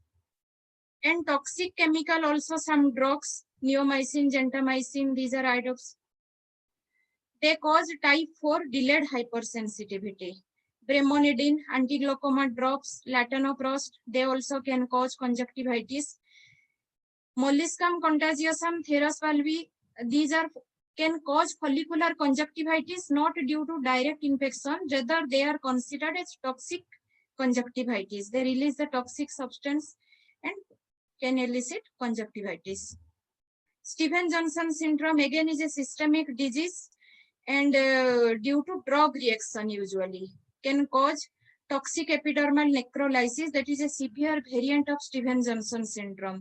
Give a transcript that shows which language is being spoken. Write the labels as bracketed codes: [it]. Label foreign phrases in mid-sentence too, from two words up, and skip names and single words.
[en] And toxic chemical also, some drugs, neomycin, gentamicin, these are iodopes. They cause type 4 delayed hypersensitivity. Bremonidine, anti-glaucoma drops, latanoprost, they also can cause conjunctivitis. Molluscum contagiosum, Theras valvi, these are can cause follicular conjunctivitis not due to direct infection, rather they are considered as toxic conjunctivitis. They release the toxic substance and can elicit conjunctivitis. Stevens-Johnson syndrome again is a systemic disease, and due to drug reaction usually can cause toxic epidermal necrolysis, that is a severe variant of Stevens-Johnson syndrome.